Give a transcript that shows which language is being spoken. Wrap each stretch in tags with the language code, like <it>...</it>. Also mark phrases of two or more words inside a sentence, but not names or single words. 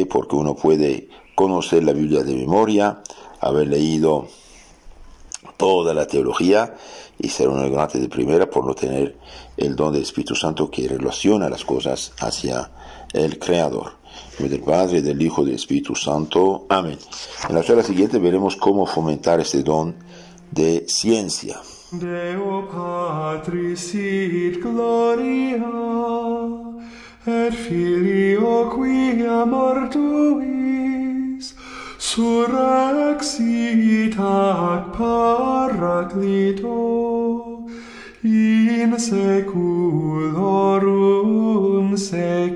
<es>Porque uno puede conocer la Biblia de memoria, haber leído toda la teología y ser un ignorante de primera por no tener el don del Espíritu Santo que relaciona las cosas hacia el Creador. En nombre del Padre, del Hijo y del Espíritu Santo. Amén. En la charla siguiente veremos cómo fomentar este don de ciencia.</es> <la>Deo Patris sit gloria, et Filio quia mortuis, surrexit ac Paraclito, in seculorum</la>